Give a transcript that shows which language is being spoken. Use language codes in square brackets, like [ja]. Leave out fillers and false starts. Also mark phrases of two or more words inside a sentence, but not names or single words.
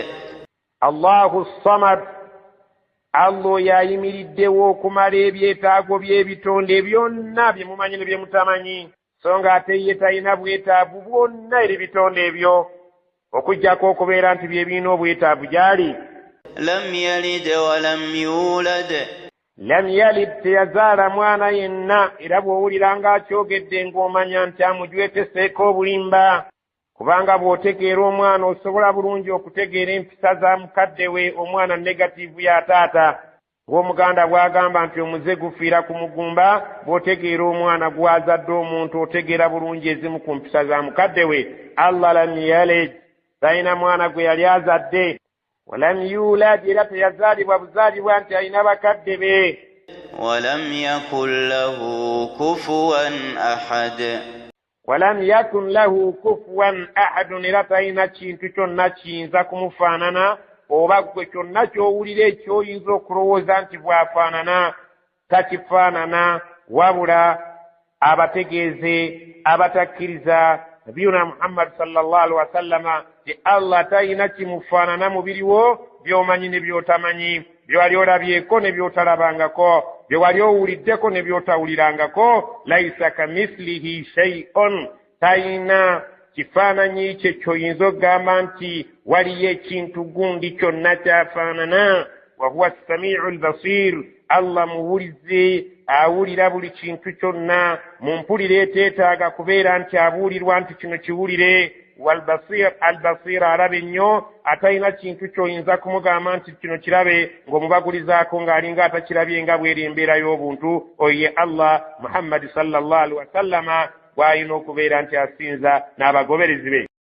[ar] الله الصمد, [lg] Allah yayimiriddewo okumala ebyetaago by'ebitonde byonna bye mumanyi ne bye mutamanyi, so nga ate ye talina bwetaavu bwonna eri bitonde ebyo, okuggyako okubeera nti bye birina obwetaavu gy'ali. [ar] لم يلد ولم يولد. لم يلد, [lg] teyazaala mwana yenna, era bw'owulira ng'akyogedde ng'omanya nti amujweteseeko obulimba, kubanga bw'otegeera omwana osobola bulungi okutegeera empisa za mukadde we, omwana negatiivu ya taata. Ng'omuganda bw'agamba nti omuze gufiira ku mugumba, bw'otegeera omwana gwazadde omuntu otegeera bulungi ezimu ku mpisa za mukadde we. Allah [ar] لم يلد, [lg] talina mwana gwe yali azadde. [ar] ولم يولد, [lg] era teyazaalibwa buzaalibwa nti alina bakadde be. [ar] ولم يكن له كفوا أحد. ولم يكن له كفوا أحد, [lg] era talina kintu kyonna kiyinza kumufaanana, oba gwe kyonna ky'owulira ekyoyinza okulowooza nti bw'afaanana, takifaanana, wabula abategeeze abatakkiriza nabiyuna Muhammad [ar] صلى الله عليه وسلم [lg] ti Allah talina kimufaanana mu biriwo by'omanyi ne by'otamanyi, bye wali olabyeko ne by'otalabangako, bye wali owuliddeko ne by'otawulirangako. [ar] ليس كمثله شيء, [lg] talina kifaananyi kye ky'oyinza okugamba nti waliyo ekintu gundi kyonna kyafaanana. [ar] وهو السميع البصير, [lg] Allah muwulize, awulira buli kintu kyonna mu mpulire eteetaaga kubeera nti abuulirwa nti kino kiwulire. [ar] والبصير، البصير, [lg] alaba ennyo, atalina kintu ky'oyinza kumugamba nti kino kirabe ng'omubagulizaako ng'alinga atakirabye nga bw'eri embeera y'obuntu. Oye Allah Muhammad [ar] صلى الله عليه وسلم [lg] bw'alina okubeera nti asinza n'abagoberezi be.